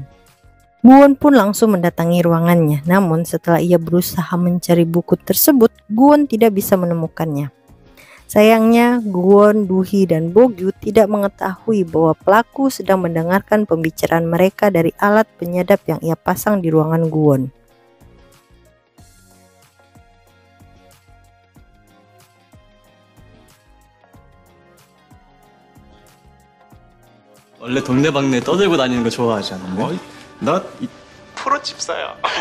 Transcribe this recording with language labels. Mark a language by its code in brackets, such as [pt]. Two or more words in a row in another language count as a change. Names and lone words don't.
[id] Guwon pun langsung mendatangi ruangannya, namun setelah ia berusaha mencari buku tersebut, Guwon tidak bisa menemukannya. Sayangnya, Guwon, Duhi, dan Bogyu tidak mengetahui bahwa pelaku sedang mendengarkan pembicaraan mereka dari alat penyadap yang ia pasang di ruangan Guwon. [ko] 원래 동네방네 떠들고 다니는 거 좋아하지 않았냐? 나 프로 집사야.